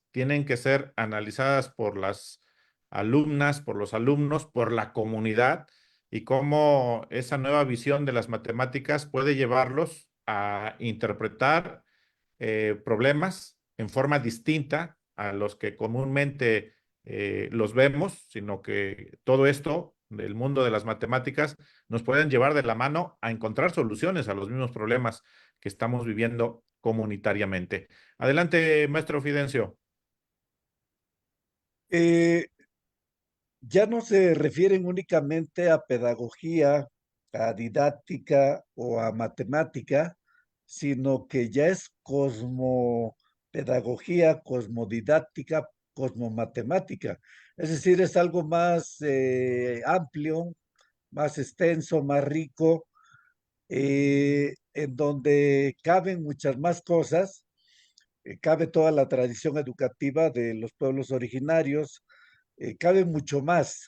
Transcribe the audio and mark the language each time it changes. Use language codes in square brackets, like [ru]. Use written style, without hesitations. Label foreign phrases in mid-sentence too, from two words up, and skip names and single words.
[es] tienen que ser analizadas por las alumnas, por los alumnos, por la comunidad, y cómo esa nueva visión de las matemáticas puede llevarlos a interpretar problemas en forma distinta a los que comúnmente los vemos, sino que todo esto del mundo de las matemáticas nos pueden llevar de la mano a encontrar soluciones a los mismos problemas que estamos viviendo comunitariamente. Adelante, maestro Fidencio. Eh, ya no se refieren únicamente a pedagogía, a didáctica o a matemática, sino que ya es cosmopedagogía, cosmodidáctica, cosmomatemática. Es decir, es algo más amplio, más extenso, más rico, en donde caben muchas más cosas, cabe toda la tradición educativa de los pueblos originarios, cabe mucho más.